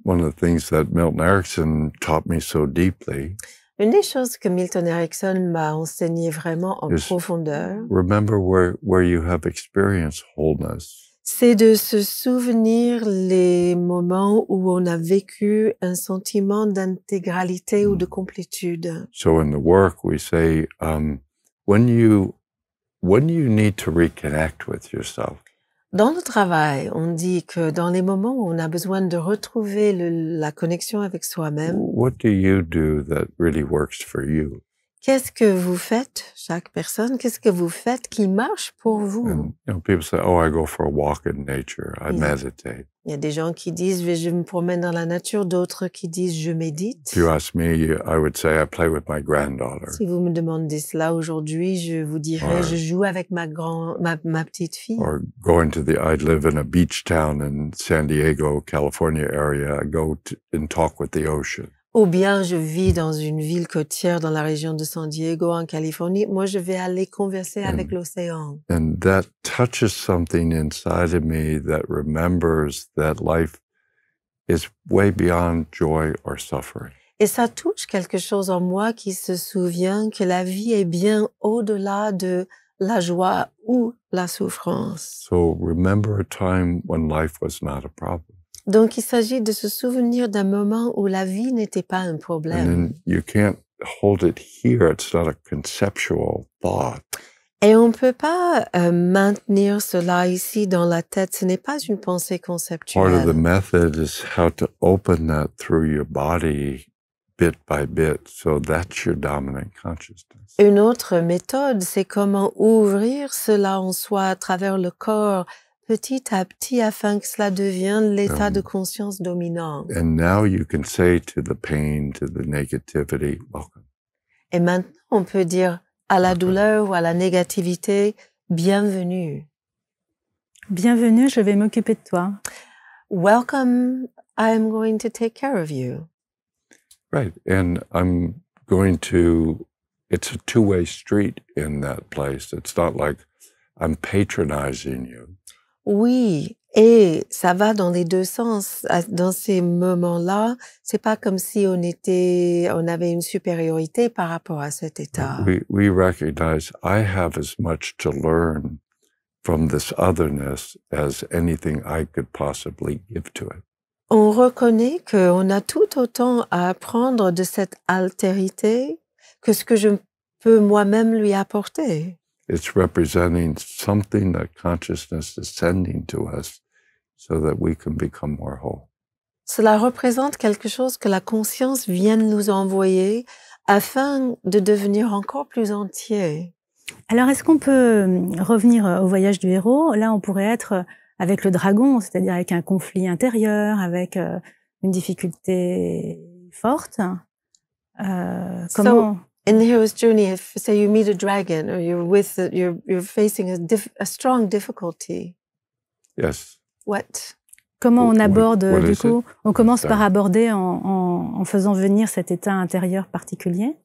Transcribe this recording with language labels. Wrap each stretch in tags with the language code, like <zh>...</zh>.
<en>one of the things that Milton Erickson taught me so deeply,</en> <fr>une des choses que Milton Erickson m'a enseigné vraiment en</fr> <en>Yes.</en> <fr>profondeur,</fr> <en>remember where you have experienced wholeness.</en> <fr>c'est de se souvenir les moments où on a vécu un sentiment d'intégralité ou de complétude.</fr> <en>So in the work, we say, when you need to reconnect with yourself,</en> <fr>Dans le travail, on dit que dans les moments où on a besoin de retrouver la connexion avec soi-même,</fr> <en>what do you do that really works for you?</en> <fr>qu'est-ce que vous faites, chaque personne, qu'est-ce que vous faites qui marche pour vous?</fr> <en>And people say, "Oh, I go for a walk in nature. I Yeah. meditate."</en> <fr>Il y a des gens qui disent je me promène dans la nature, d'autres qui disent je médite.</fr> <en>If you ask me, I would say I play with my granddaughter,</en> <fr>Si vous me demandez cela aujourd'hui, je vous dirais Ouais. je joue avec ma petite fille.</fr> <en>or I live in a beach town in San Diego, California area. I go and talk with the ocean.</en> <fr>Ou bien je vis dans une ville côtière dans la région de San Diego en Californie. Moi, je vais aller converser avec l'océan.</fr> <en>And that touches something inside of me that remembers that life is way beyond joy or suffering.</en> <fr>Et ça touche quelque chose en moi qui se souvient que la vie est bien au-delà de la joie ou la souffrance.</fr> <en>So remember a time when life was not a problem.</en> <fr>Donc, il s'agit de se souvenir d'un moment où la vie n'était pas un</fr> <en>And</en> <fr>problème.</fr> <en>then you can't hold it here. It's not a conceptual thought.</en> <fr>Et on ne peut pas maintenir cela ici dans la tête. Ce n'est pas une pensée</fr> <en>Part of the</en> <fr>conceptuelle.</fr> <en>method is how to open that through your body bit by bit. So that's your dominant consciousness.</en> <fr>Une autre méthode, c'est comment ouvrir cela en soi à travers le corps, petit à petit, afin que cela devienne l'état de conscience dominant.</fr> <en>And now you can say to the pain, to the negativity, welcome.</en> <fr>Et maintenant, on peut dire à la douleur ou à la négativité, bienvenue. Bienvenue, je vais m'occuper de toi.</fr> <en>Welcome, I am going to take care of you. Right. And it's a two-way street in that place. It's not like I'm patronizing you.</en> <fr>Oui, et ça va dans les deux sens. Dans ces moments-là, c'est pas comme si on avait une supériorité par rapport à cet état.</fr> <en>We recognize I have as much to learn from this otherness as anything I could possibly give to it.</en> <fr>On reconnaît qu'on a tout autant à apprendre de cette altérité que ce que je peux moi-même lui apporter.</fr> <en>It's representing something that consciousness is sending to us so that we can become more whole.</en> <fr>Cela représente quelque chose que la conscience vient de nous envoyer afin de devenir encore plus entier. Alors, est-ce qu'on peut revenir au voyage du héros? Là, on pourrait être avec le dragon, c'est-à-dire avec un conflit intérieur, avec une difficulté forte. Comment...</fr> <en>In the hero's journey, if say you meet a dragon or you're facing a strong difficulty. Yes. What?</en> <fr>Comment on aborde, du coup, on commence par aborder en faisant venir cet état intérieur particulier.</fr>